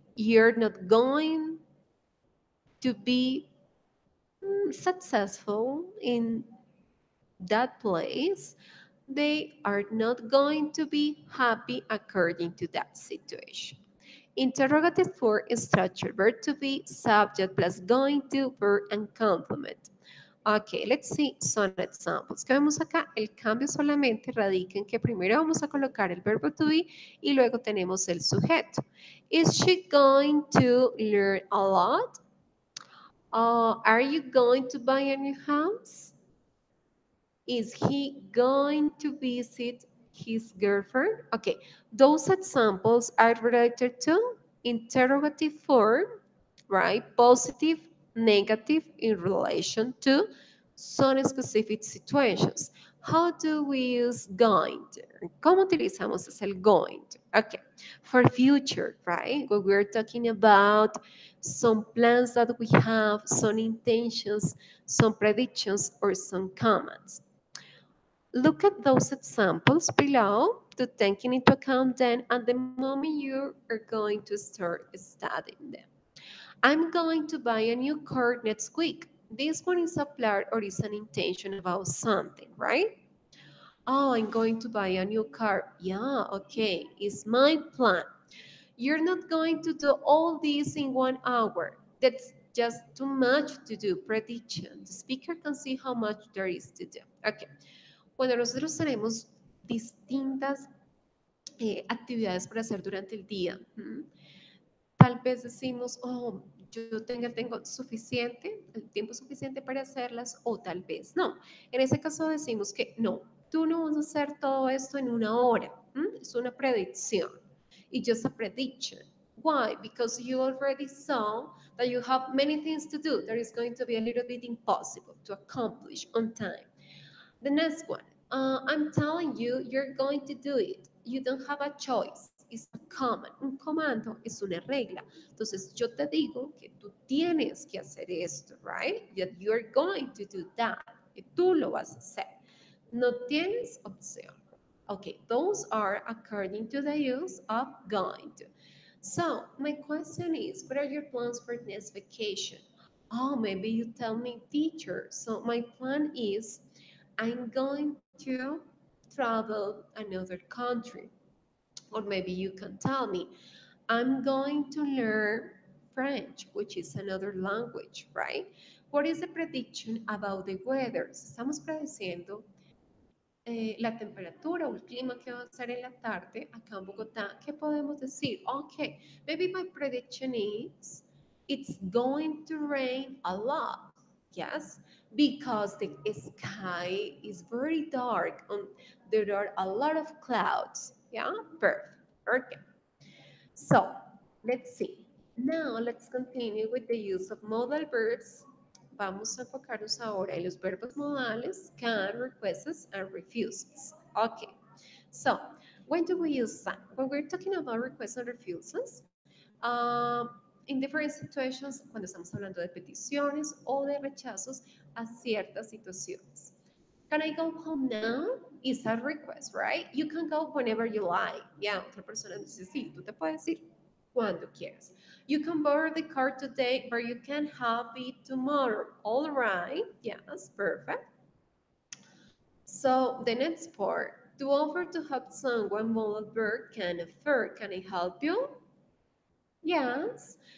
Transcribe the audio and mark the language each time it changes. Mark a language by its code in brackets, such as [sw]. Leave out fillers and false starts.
[en] You're not going to be successful in that place. They are not going to be happy according to that situation. Interrogative form is structured verb to be, subject plus going to, verb and complement. Ok, let's see some examples. [es] ¿Qué vemos acá? El cambio solamente radica en que primero vamos a colocar el verbo to be y luego tenemos el sujeto. [en] Is she going to learn a lot? Are you going to buy a new house? Is he going to visit his girlfriend? Okay, those examples are related to interrogative form, right? Positive, negative in relation to some specific situations. How do we use going to? [es] ¿Cómo utilizamos el going to? [en] Okay, for future, right? When we're talking about some plans that we have, some intentions, some predictions, or some comments. Look at those examples below to taking into account them at the moment you are going to start studying them. I'm going to buy a new car next week. This one is a plan or is an intention about something, right? Oh, I'm going to buy a new car. Yeah, okay, it's my plan. You're not going to do all this in 1 hour. That's just too much to do. Prediction. The speaker can see how much there is to do. Okay. [es] Bueno, nosotros tenemos distintas actividades para hacer durante el día. Tal vez decimos, oh, tengo suficiente, el tiempo suficiente para hacerlas, o tal vez no. En ese caso decimos que no, tú no vas a hacer todo esto en 1 hora. Es una predicción. [en] It's just a prediction. Why? Because you already saw that you have many things to do that is going to be a little bit impossible to accomplish on time. The next one, I'm telling you, you're going to do it. You don't have a choice. It's a command. [es] Un comando es una regla. Entonces, yo te digo que tú tienes que hacer esto, [en] right? That you're going to do that. [es] Que tú lo vas a hacer. No tienes opción. [en] Okay, those are according to the use of going to. So, my question is, what are your plans for next vacation? Oh, maybe you tell me, teacher. So, my plan is I'm going to travel another country. Or maybe you can tell me, I'm going to learn French, which is another language, right? What is the prediction about the weather? [es] Estamos prediciendo la temperatura o el clima que va a ser en la tarde acá en Bogotá. ¿Qué podemos decir? [en] Okay, maybe my prediction is it's going to rain a lot. Yes, because the sky is very dark and there are a lot of clouds. Yeah, perfect. Okay. So let's see. Now let's continue with the use of modal verbs [es] vamos a enfocarnos ahora en los verbos modales, can, [en] requests, and refuses. Okay. So, when do we use that? When we're talking about requests and refuses, in different situations, [es] cuando estamos hablando de peticiones o de rechazos a ciertas situaciones. [en] Can I go home now? Is a request, right? You can go whenever you like. [es] Ya, otra persona dice, sí, tú te puedes ir cuando quieras. [en] You can borrow the car today, but you can have it tomorrow. All right. Yes, perfect. So the next part, to offer to help someone, modal verb can offer. Can I help you? Yes.